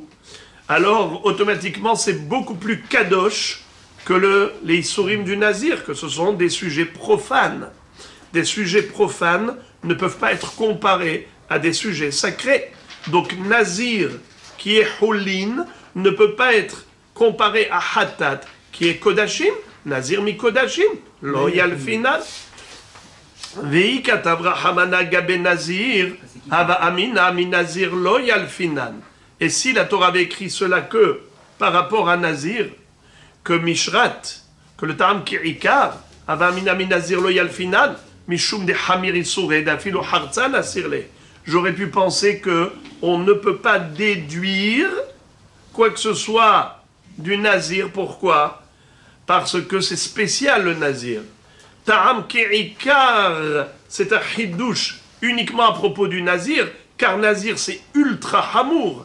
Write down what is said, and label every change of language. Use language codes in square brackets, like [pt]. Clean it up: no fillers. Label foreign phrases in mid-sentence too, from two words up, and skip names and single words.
[fr] Alors automatiquement c'est beaucoup plus Kadosh que les Isurim du Nazir, que ce sont des sujets profanes. Des sujets profanes ne peuvent pas être comparés à des sujets sacrés. Donc Nazir, qui est Holin, ne peut pas être comparé à Hatat, qui est Kodashim. [arc] Nazir mi Kodashim, loyal final. Vei katavra hamana gabe Nazir, hava amina mi Nazir loyal finan. [fr] Et si la Torah avait écrit cela que par rapport à Nazir, que Mishrat, que le [he] Ta'am Ke'ikar, [arc] hava amina mi Nazir loyal finan, mishum de hamir isure d'afilo hartzan asirle. [fr] J'aurais pu penser que on ne peut pas déduire quoi que ce soit du Nazir. Pourquoi? Parce que c'est spécial le Nazir. [he] Ta'am Ke'ikar, [fr] c'est un Hiddush uniquement à propos du Nazir, car Nazir c'est ultra hamour.